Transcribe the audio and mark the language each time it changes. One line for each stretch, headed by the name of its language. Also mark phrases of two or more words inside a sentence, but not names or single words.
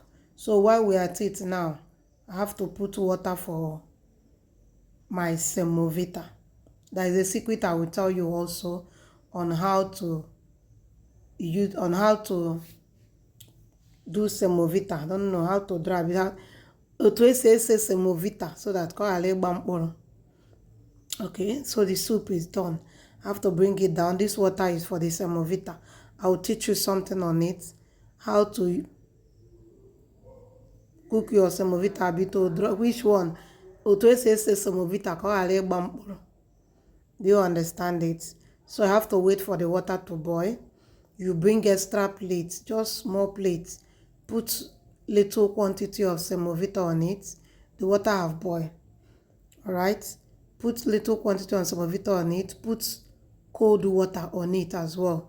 English: So while we are at it now, I have to put water for my semovita. There is a secret I will tell you also on how to do semovita. I don't know how to drive it.
Igbo: Otu esi ese semovita
English: so that
Igbo: ọ ghara ịgba mkpụrụ.
English: Okay, so the soup is done. I have to bring it down. This water is for the semovita. I will teach you something on it, how to cook your semovita. Which one?
Igbo: Otu esi ese semovita ka ọ ghara ịgba mkpụrụ.
English: Do you understand it? So I have to wait for the water to boil. You bring extra plates, just small plates. Put little quantity of semovita on it. The water have boiled. Alright? Put little quantity of semovita on it. Put cold water on it as well.